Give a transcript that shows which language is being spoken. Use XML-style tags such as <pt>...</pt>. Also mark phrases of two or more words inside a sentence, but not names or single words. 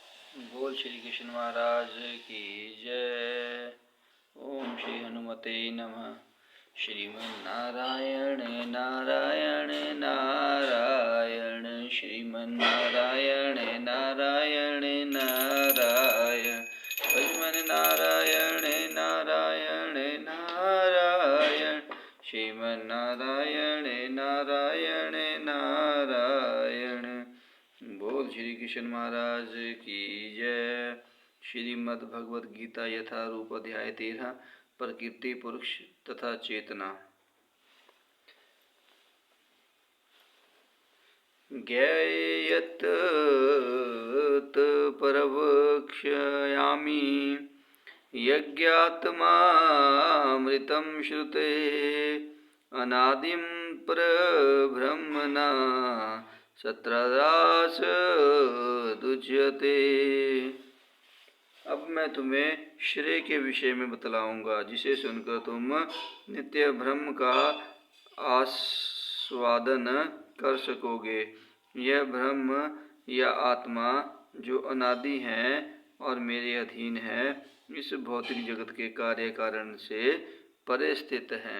<hi>बोल श्री कृष्ण महाराज की जय।</hi> <sa>ओम श्री हनुमते नमः। श्रीमन्नारायण नारायण नारायण श्रीमन्नारायण नारायण नारायण भजमन नारायण नारायण नारायण श्रीमन्नारायण नारायण नारायण।</sa> <hi>बोल श्री कृष्ण महाराज की जय। श्रीमद् भगवद गीता यथा रूप अध्याय 13 प्रकृति पुरुष तथा चेतना।</hi> <sa>ज्ञेयत परवक्ष्यामि यज्ञात्मामृतं श्रुते अनादिं परब्रह्मणा सत्रादासदुच्यते।</sa> <hi>अब मैं तुम्हें श्रेय के विषय में बतलाऊंगा जिसे सुनकर तुम नित्य ब्रह्म का आस्वादन कर सकोगे। यह ब्रह्म या आत्मा जो अनादि है और मेरे अधीन है, इस भौतिक जगत के कार्य कारण से परे स्थित है।</hi>